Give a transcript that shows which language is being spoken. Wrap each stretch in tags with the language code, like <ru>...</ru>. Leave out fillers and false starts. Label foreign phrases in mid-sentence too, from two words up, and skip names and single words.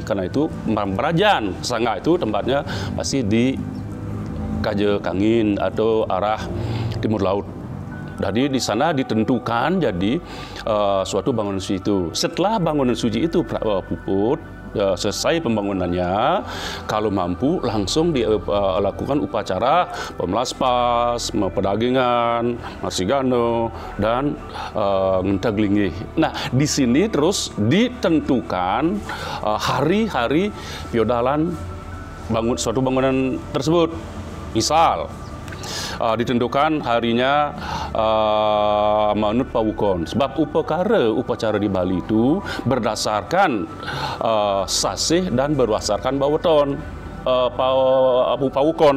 <id>Karena itu pemerajan sanggah itu tempatnya pasti di Kajak Angin atau arah timur laut. Jadi di sana ditentukan jadi suatu bangunan suci itu. Setelah bangunan suci itu puput, selesai pembangunannya, kalau mampu langsung dilakukan upacara pemelaspas, pedagingan, marsigano, dan ngentek linggih. Nah, di sini terus ditentukan hari-hari piodalan suatu bangunan tersebut. Misal ditentukan harinya manut pawukon. Sebab upacara di Bali itu berdasarkan sasih dan berdasarkan baweton pawukon.</id>